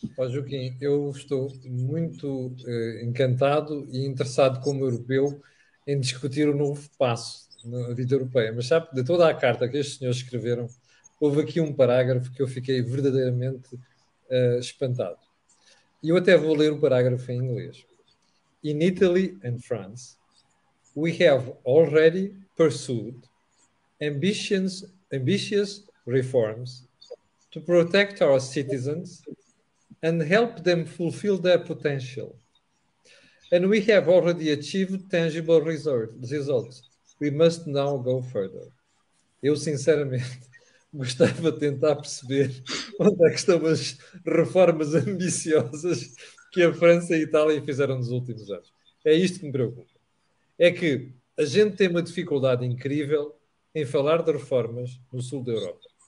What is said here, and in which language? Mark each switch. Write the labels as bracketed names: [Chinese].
[Portuguese] Joaquim, eu estou muito encantado e interessado como europeu em discutir o novo passo na vida europeia. Mas sabe, de toda a carta que estes senhores escreveram, houve aqui um parágrafo que eu fiquei verdadeiramente espantado. E eu até vou ler o parágrafo em inglês. [English] In Italy and France, we have already pursued ambitious reforms to protect our citizens and help them fulfill their potential. And we have already achieved tangible results. We must now go further. [Portuguese] Eu, sinceramente, gostava de tentar perceber onde é que estão as reformas ambiciosas que a França e a Itália fizeram nos últimos anos. É isto que me preocupa. É que a gente tem uma dificuldade incrível em falar de reformas no sul da Europa.